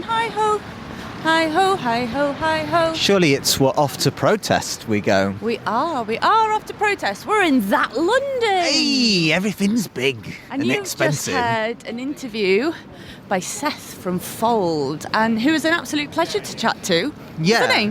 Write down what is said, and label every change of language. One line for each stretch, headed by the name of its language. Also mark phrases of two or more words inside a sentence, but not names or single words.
English: Hi ho, hi ho, hi ho, hi ho. Surely it's we're off to protest we go. We are off to protest. We're in that London. Hey, everything's big and you've expensive. just heard an interview by Seth from Fold, and who was an absolute pleasure to chat to. Yeah, Wasn't he?